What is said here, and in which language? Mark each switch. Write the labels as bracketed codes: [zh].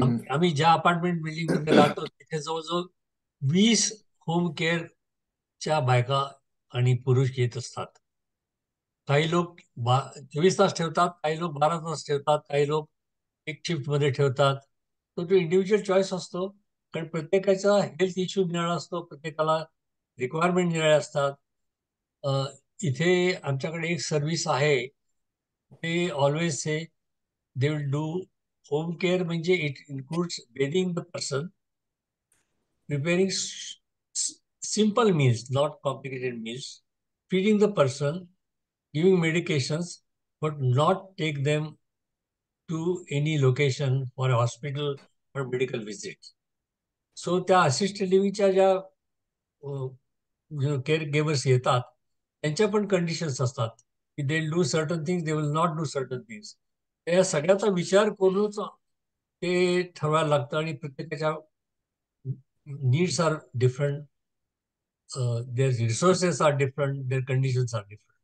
[mr] आम्ही ज्या apartment building मध्ये राहतो तिथे जवळजवळ 20 होम केअरच्या बायका आणि पुरुष येत असतात. काही लोक 24 तास ठेवतात, काही लोक 12 तास ठेवतात, काही लोक एक शिफ्ट मध्ये ठेवतात. तो इंडिव्हिज्युअल चॉईस असतो, कारण प्रत्येकाचा हेल्थ इश्यू निराळा असतो, प्रत्येकाला रिक्वायरमेंट निराळ्या असतात. इथे आमच्याकडे एक सर्व्हिस आहे, [en] ते always say they will do home care, [mr] म्हणजे [en] It includes bathing the person, preparing simple meals, not complicated meals, feeding the person, giving medications, but not take them to any location for a hospital or medical visit. [mr] So त्या assisted लिव्हिंगच्या ज्या care givers येतात त्यांच्या पण conditions असतात की [en] They do certain things, they will not do certain things. [mr] या सगळ्याचा विचार करूनच ते ठरवायला लागतं आणि प्रत्येकाच्या [en] Needs are different, their resources are different, their conditions are different.